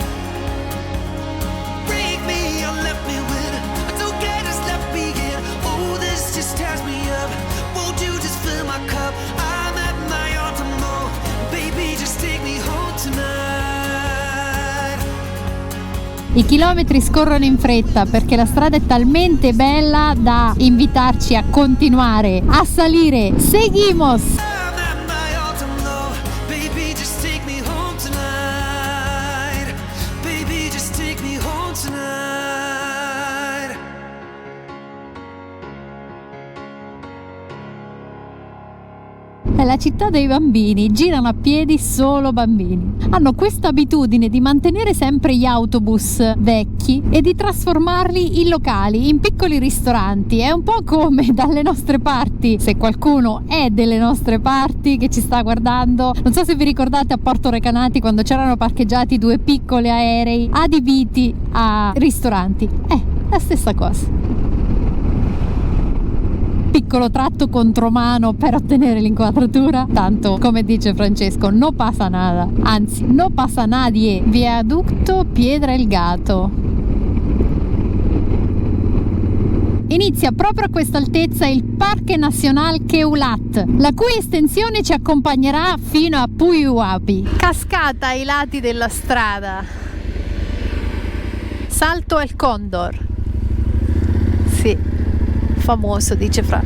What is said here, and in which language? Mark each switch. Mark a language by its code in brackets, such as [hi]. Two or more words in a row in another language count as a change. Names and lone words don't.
[en] Break me or let me win, don't care, just let me in. Oh this just tears me up, won't you just fill my cup? I'm at my autumn low, baby just take me home tonight. [it] I chilometri scorrono in fretta perché la strada è talmente bella da invitarci a continuare, a salire. [es] Seguimos! [en] I'm at my autumn low, baby just take me home tonight. Baby just take me home tonight. [it] È la città dei bambini, girano a piedi solo bambini. Hanno questa abitudine di mantenere sempre gli autobus vecchi e di trasformarli in locali, in piccoli ristoranti. È un po' come dalle nostre parti, se qualcuno è delle nostre parti che ci sta guardando. Non so se vi ricordate a Porto Recanati quando c'erano parcheggiati 2 piccoli aerei adibiti a ristoranti. La stessa cosa. Piccolo tratto contromano per ottenere l'inquadratura, tanto come dice Francesco [es] no pasa nada, [it] anzi [es] no pasa nadie. [it] Viaducto Piedra El Gato. Inizia proprio a questa altezza il Parque Nacional Queulat, la cui estensione ci accompagnerà fino a Puyuhuapi. Cascata ai lati della strada. Salto al Condor. Sì, famoso, dice Fra.